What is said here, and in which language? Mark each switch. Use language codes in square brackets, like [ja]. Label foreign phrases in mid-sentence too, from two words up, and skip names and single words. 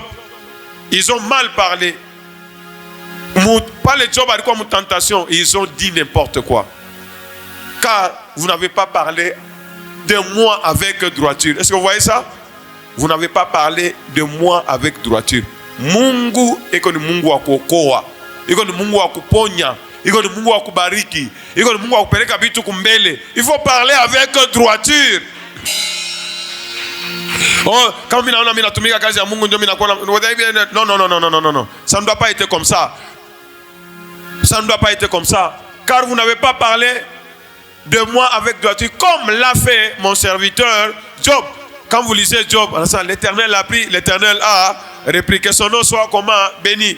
[fr] Ils ont mal parlé. Pas les Job avec quoi une tentation. Ils ont dit n'importe quoi. Car vous n'avez pas parlé de moi avec droiture. Est-ce que vous voyez ça? Vous n'avez pas parlé de moi avec droiture. [sw] Mungu eko ni Mungu wa kuokoa. Eko ni Mungu wa kuponya. Eko ni Mungu wa kubariki. Eko ni Mungu wa kupeleka vitu kumbele. [fr] Il faut parler avec droiture. Oh, quand on a [sw] tumika kazi ya Mungu ndio mimi nakuwa non. [fr] Ça ne doit pas être comme ça. Ça ne doit pas être comme ça. Car vous n'avez pas parlé de moi avec droiture comme l'a fait mon serviteur Job. Quand vous lisez Job, l'Éternel a pris, l'Éternel a repris, que son nom soit comment béni.